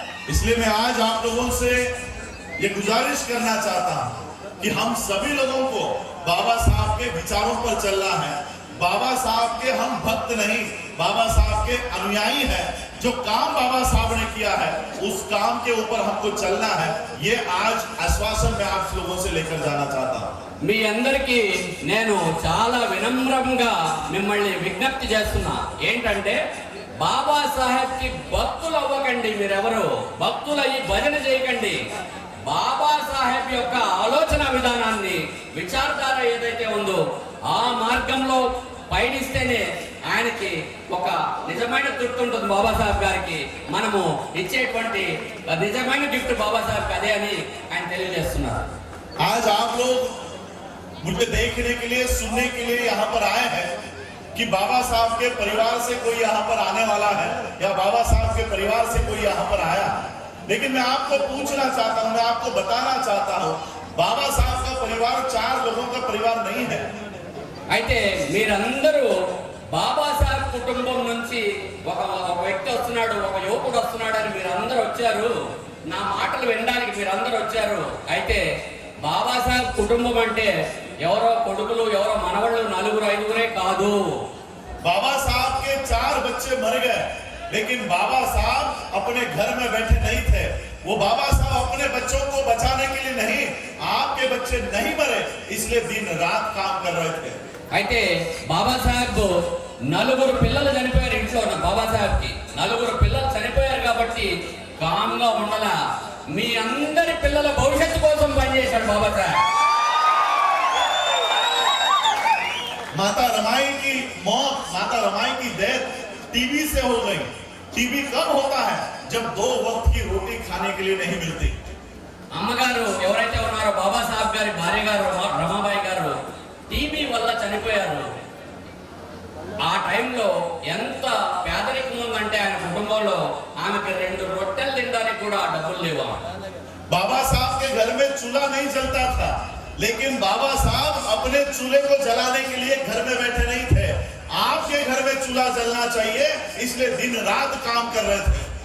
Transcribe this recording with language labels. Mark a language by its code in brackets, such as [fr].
[hi] इसलिए मैं आज आप लोगों से ये गुजारिश करना चाहता हूं कि हम सभी लोगों को बाबा साहब के विचारों पर चलना है. बाबा साहब के हम भक्त नहीं, बाबा साहब के अनुयायी हैं. जो काम बाबा साहब ने किया है उस काम के ऊपर हमको चलना है. ये आज आश्वासन मैं आप लोगों से लेकर जाना चाहता हूं. [te] మీ అందరికీ నేను చాలా వినమ్రంగా మిమ్మల్ని విజ్ఞప్తి చేస్తున్నా. ఏంటంటే, బాబాసాహెబ్ కి భక్తులు అవ్వకండి. మీరెవరు భక్తులు అయ్యి భజన చేయకండి. బాబాసాహెబ్ యొక్క ఆలోచన విధానాన్ని, విచారధార ఏదైతే ఉందో ఆ మార్గంలో పయనిస్తేనే ఆయనకి ఒక నిజమైన తృప్తి ఉంటుంది. బాబాసాహెబ్ గారికి మనము ఇచ్చేటువంటి నిజమైన గిఫ్ట్ బాబాసాహెబ్ అదే అని ఆయన తెలియజేస్తున్నారు. [hi] आज आप लोग मुझे देखने के लिए, सुनने के लिए यहाँ पर आए हैं कि बाबा साहब के परिवार से कोई यहाँ पर आने वाला है या बाबा साहब के परिवार से कोई यहाँ पर आया। लेकिन मैं आपको पूछना चाहता हूँ, मैं आपको बताना चाहता हूँ, बाबा साहब का परिवार 4 लोगों का परिवार नहीं है। [te] అయితే మీరందరూ బాబాసాహెబ్ కుటుంబం నుంచి ఒక వ్యక్తి వస్తున్నాడు, ఒక యువకుడు వస్తున్నాడు అని మీరందరూ వచ్చారు. నా మాటలు వినడానికి మీరందరూ వచ్చారు. అయితే బాబాసాహెబ్ కుటుంబం అంటే ఎవరో కొడుకులు, ఎవరో మనవళ్ళు, 4-5 కాదు. [hi] बाबा साहब के 4 बच्चे मर गए, लेकिन बाबा साहब अपने घर में बैठे नहीं थे। वो बाबा साहब अपने बच्चों को बचाने के लिए नहीं, आपके बच्चे नहीं मरे इसलिए दिन रात काम कर रहे थे। [te] అయితే బాబాసాహెబ్ 4 పిల్లలు చనిపోయారు ఇంట్లో. బాబాసాహెబ్కి 4 పిల్లలు చనిపోయారు కాబట్టి కామ్గా ఉండాల. మీ అందరి పిల్లల భవిష్యత్తు కోసం పనిచేశాడు బాబాసాహెబ్. [hi] माता रमाई की मौत, माता रमाई की डेथ टीबी से हो गई। टीबी कब होता है? जब 2 वक्त की रोटी खाने के लिए नहीं मिलती। [te] అమ్మగారు ఎవరైతే ఉన్నారో బాబాసాహెబ్ గారి భార్య గారు రమాబాయి గారు టీబీ వల్ల చనిపోయారు. ఆ టైంలో ఎంత పేదరికం ఉందంటే ఆయన కుటుంబంలో ఆమెకి 2 రొట్టెలు తినడానికి కూడా డబ్బులు లేవు. [hi] बाबा साहब के घर में चूल्हा नहीं जलता था, लेकिन बाबा साहब अपने चूल्हे को जलाने के लिए घर में बैठे नहीं थे। आपके घर में चूल्हा जलना चाहिए, इसलिए दिन रात काम कर रहे थे।